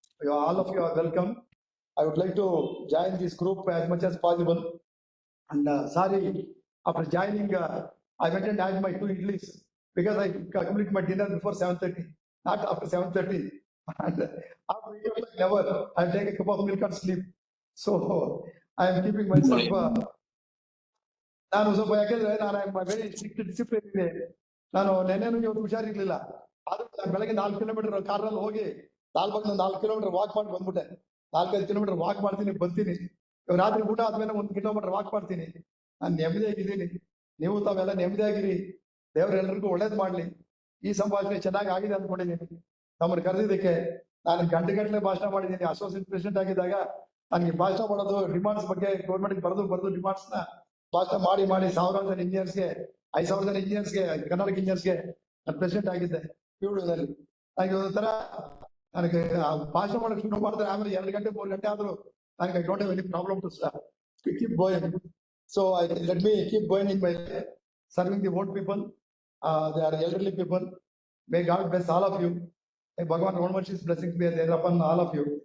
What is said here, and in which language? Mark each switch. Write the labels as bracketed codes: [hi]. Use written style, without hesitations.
[en] All of you are welcome. I would like to join this group as much as possible. And sorry, after joining, I went and had my 2 idlis because I complete my dinner before 7:30, not after 7:30. And after 8 o'clock, never. I'll take a cup of milk and sleep. So I am keeping myself. [kn] ನಾನು ಸ್ವಲ್ಪ ಯಾಕೆಂದ್ರೆ ನಾನು very strict discipline ಇದೆ. ನಾನು ನೆನ್ನೆನೂ ಇವತ್ತು ಹುಷಾರಿರ್ಲಿಲ್ಲ, ಆದ್ರೂ ಬೆಳಗ್ಗೆ 4 kilometre ಕಾರಲ್ಲಿ ಹೋಗಿ ಲಾಲ್ಬಾಗ್ 4 ಕಿಲೋಮೀಟರ್ ವಾಕ್ ಮಾಡಿ ಬಂದ್ಬಿಟ್ಟೆ. 4-5 ಕಿಲೋಮೀಟರ್ ವಾಕ್ ಮಾಡ್ತೀನಿ, ಬರ್ತೀನಿ. ಇವಾಗ ರಾತ್ರಿ ಊಟ ಆದ್ಮೇಲೆ 1 ಕಿಲೋಮೀಟರ್ ವಾಕ್ ಮಾಡ್ತೀನಿ. ನಾನು ನೆಮ್ಮದಿಯಾಗಿದ್ದೀನಿ. ನೀವು ತಾವೆಲ್ಲ ನೆಮ್ಮದಿಯಾಗಿರಿ. ದೇವ್ರು ಎಲ್ರಿಗೂ ಒಳ್ಳೇದ್ ಮಾಡ್ಲಿ. ಈ ಸಂಭಾಷಣೆ ಚೆನ್ನಾಗಿ ಆಗಿದೆ ಅಂದ್ಕೊಂಡಿದ್ದೀನಿ. ನಮ್ಮನ್ನು ಕರೆದಿದ್ದಕ್ಕೆ ನಾನು ಗಂಟೆ ಭಾಷಣ ಮಾಡಿದ್ದೀನಿ. ಅಸೋಸಿಯೇಟ್ ಪ್ರೆಸಿಡೆಂಟ್ ಆಗಿದ್ದಾಗ ನನಗೆ ಭಾಷಣ ಮಾಡೋದು ಡಿಮಾಂಡ್ಸ್ ಬಗ್ಗೆ ಗೌರ್ಮೆಂಟ್ ಬರೆದು ಡಿಮಾಂಡ್ಸ್ ನ ಭಾಷಣ ಮಾಡಿ ಸಾವಿರಾರು ಜನ ಇಂಜಿನಿಯರ್ಸ್ಗೆ, 5,000 ಜನ ಇಂಜಿನಿಯರ್ಸ್ಗೆ, ಕರ್ನಾಟಕ ಇಂಜಿನಿಯರ್ಸ್ಗೆ ನಾನು ಪ್ರೆಸಿಡೆಂಟ್ ಆಗಿದ್ದೆ ಪಿಯುನಲ್ಲಿ. ನನಗೆ ಒಂಥರ ನನಗೆ ಭಾಷಣ ಮಾಡಕ್ಕೆ ಶುರು ಮಾಡಿದ್ರೆ ಆಮೇಲೆ 2 ಗಂಟೆ 3 ಗಂಟೆ ಆದ್ರೂ ನನಗೆ [en] I don't have any problem to keep going. So let me keep going in my serving the old people. They are elderly people. May God bless all of you. May Bhagavan Ramesh's blessings be there upon all of you.